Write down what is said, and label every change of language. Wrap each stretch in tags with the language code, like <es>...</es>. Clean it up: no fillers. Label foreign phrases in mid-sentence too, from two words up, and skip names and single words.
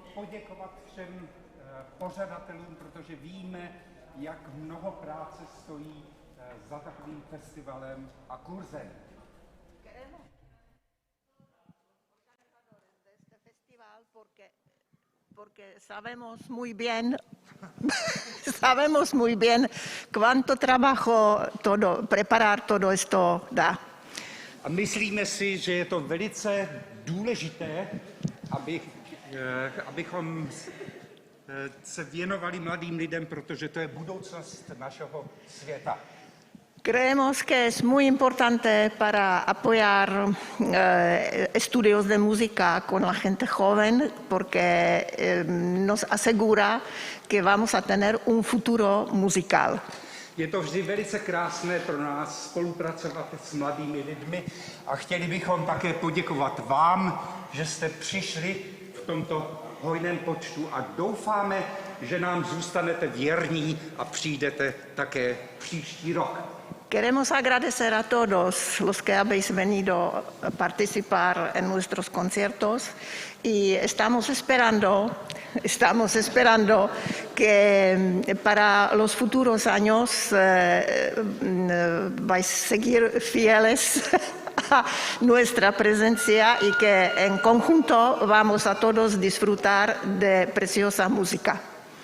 <cs>poděkovat všem pořadatelům, protože víme, jak mnoho práce stojí za takovým festivalem a kurzem.</cs> <es>Porque sabemos muy bien cuánto trabajo preparar todo esto da.</es> <cs>A myslíme si, že je to velice důležité, abychom se věnovali mladým lidem, protože to je budoucnost našeho světa.</cs> <es>Creemos que es muy importante para apoyar estudios de música con la gente joven porque nos asegura que vamos a tener un futuro musical.</es> <cs>Je to vždy velice krásné pro nás spolupracovat s mladými lidmi a chtěli bychom také poděkovat vám, že jste přišli v tomto hojném počtu a doufáme, že nám zůstanete věrní a přijdete také příští rok.</cs> <es>Queremos agradecer a todos los que habéis venido a participar en nuestros conciertos y estamos esperando que para los futuros años vais a seguir fieles a nuestra presencia y que en conjunto vamos a todos disfrutar de preciosa música.</es>